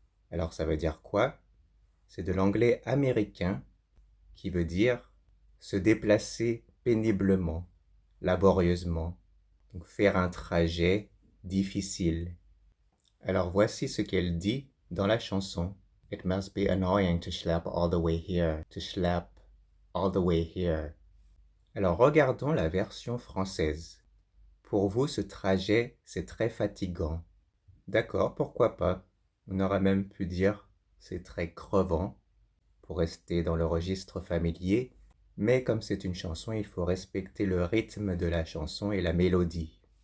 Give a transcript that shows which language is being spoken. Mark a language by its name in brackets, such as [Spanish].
[French] Alors ça veut dire quoi? C'est de l'anglais américain qui veut dire se déplacer péniblement, laborieusement, donc faire un trajet difficile. Alors voici ce qu'elle dit dans la chanson. [English] It must be annoying to schlep all the way here, to schlep all the way here. [French] Alors regardons la version française. Pour vous, ce trajet, c'est très fatigant. D'accord, pourquoi pas? On aurait même pu dire c'est très crevant pour rester dans le registre familier, mais comme c'est une chanson, il faut respecter le rythme de la chanson et la mélodie.